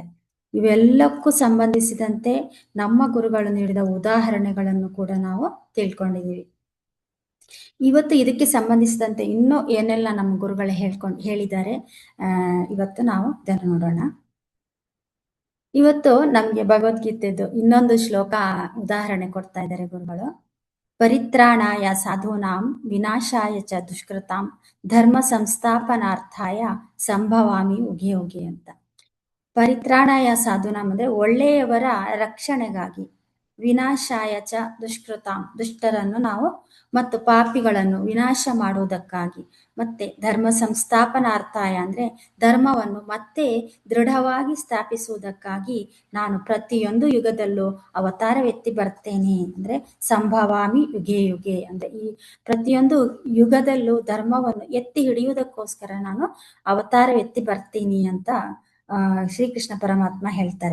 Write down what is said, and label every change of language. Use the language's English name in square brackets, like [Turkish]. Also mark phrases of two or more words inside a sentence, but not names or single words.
[Kannada] ಇವೆಲ್ಲಕ್ಕೂ ಸಂಬಂಧಿಸಿದಂತೆ ನಮ್ಮ ಗುರುಗಳು ನೀಡಿದ ಉದಾಹರಣೆಗಳನ್ನು ಕೂಡ ನಾವು ತಿಳ್ಕೊಂಡಿದ್ದೀವಿ. ಇವತ್ತು ಇದಕ್ಕೆ ಸಂಬಂಧಿಸಿದಂತೆ ಇನ್ನೂ ಏನೆಲ್ಲ ನಮ್ಮ ಗುರುಗಳು ಹೇಳಿದ್ದಾರೆ ಇವತ್ತು ನಾವು ಇದನ್ನು ನೋಡೋಣ. ಇವತ್ತು ನಮ್ಗೆ ಭಗವದ್ಗೀತೆದು ಇನ್ನೊಂದು ಶ್ಲೋಕ ಉದಾಹರಣೆ ಕೊಡ್ತಾ ಇದ್ದಾರೆ ಗುರುಗಳು. [Sanskrit] ಪರಿತ್ರಾಣಾಯ ಸಾಧೂನಾಂ ವಿನಾಶಾಯ ಚ ದುಷ್ಕೃತಾಂ ಧರ್ಮ ಸಂಸ್ಥಾಪನಾರ್ಥಾಯ ಸಂಭವಾಮಿ ಉಗೆ ಉಗೆ ಅಂತ. ಪರಿತ್ರಾಣಾಯ ಸಾಧೂನಾಂ [Kannada] ಅಂದ್ರೆ ಒಳ್ಳೆಯವರ ರಕ್ಷಣೆಗಾಗಿ, [Sanskrit] ವಿನಾಶಾಯ ಚ ದುಷ್ಕೃತಾಂ [Kannada] ದುಷ್ಟರನ್ನು ನಾವು ಮತ್ತು ಪಾಪಿಗಳನ್ನು ವಿನಾಶ ಮಾಡುವುದಕ್ಕಾಗಿ, ಮತ್ತೆ [Sanskrit] ಧರ್ಮ ಸಂಸ್ಥಾಪನಾರ್ಥಾಯ [Kannada] ಅಂದ್ರೆ ಧರ್ಮವನ್ನು ಮತ್ತೆ ದೃಢವಾಗಿ ಸ್ಥಾಪಿಸುವುದಕ್ಕಾಗಿ ನಾನು ಪ್ರತಿಯೊಂದು ಯುಗದಲ್ಲೂ ಅವತಾರವೆತ್ತಿ ಬರ್ತೇನೆ. ಅಂದ್ರೆ [Sanskrit] ಸಂಭವಾಮಿ ಯುಗೆ ಯುಗೆ [Kannada] ಅಂದ್ರೆ ಈ ಪ್ರತಿಯೊಂದು ಯುಗದಲ್ಲೂ ಧರ್ಮವನ್ನು ಎತ್ತಿ ಹಿಡಿಯುವುದಕ್ಕೋಸ್ಕರ ನಾನು ಅವತಾರವೆತ್ತಿ ಬರ್ತೀನಿ ಅಂತ ಶ್ರೀಕೃಷ್ಣ ಪರಮಾತ್ಮ ಹೇಳ್ತಾರೆ.